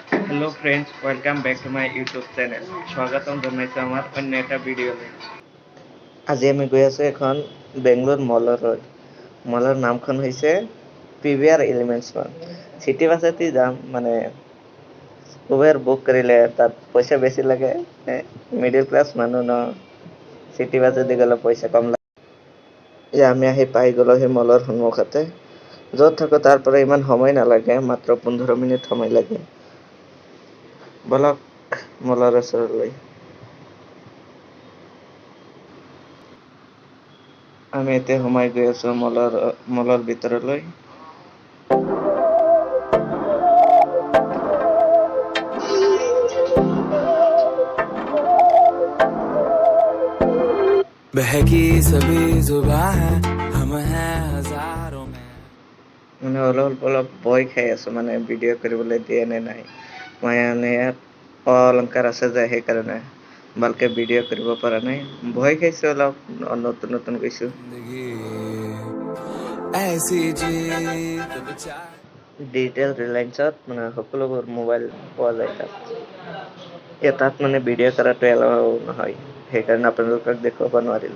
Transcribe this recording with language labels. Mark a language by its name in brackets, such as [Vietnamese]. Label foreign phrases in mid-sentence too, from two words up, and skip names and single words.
[English] Hello friends, welcome back to my YouTube channel. [Assamese] स्वागतम जनाइছো আমাৰ অন্য এটা ভিডিঅ'লৈ। আজি আমি গৈ আছো এখন বেংগলোৰ মলৰ নামখন হৈছে PVR এলিমেন্টছ মল। সিটি বাছতে যাম, মানে উবেৰ বুক কৰিলে তাত পইচা বেছি লাগে। [English] middle class [Assamese] মানুহ ন, সিটি বাছতে গ'লে পইচা কম লাগে। আমি আহি পাই গ'লো সেই মলৰ সন্মুখতে। য'ত থাকো তাৰ পৰা ইমান সময় নালাগে, মাত্ৰ 15 মিনিট সময় লাগে। বলক মলৰ ওচৰলৈ। আমি এতিয়া সোমাই গৈ আছো মলৰ ভিতৰলৈ। [Hindi] बहकी सभी जुबां है हम हैं हजारों में। [Assamese] মানে অলপ ভয় খাই আছো, মানে ভিডিঅ' কৰিবলৈ দিয়ে নে নাই। মানে ইয়াত অলংকাৰ আছে যে সেইকাৰণে ভালকে ভিডিঅ' কৰিব পৰা নাই। ভয় খাইছো অলপ, নতুন গৈছো। ডিজিটেল ৰিলায়েন্সত মানে সকলোবোৰ মোবাইল পোৱা যায় তাত মানে ভিডিঅ' কৰাটো এলাও নহয়, সেইকাৰণে আপোনালোকক দেখুৱাব নোৱাৰিলো।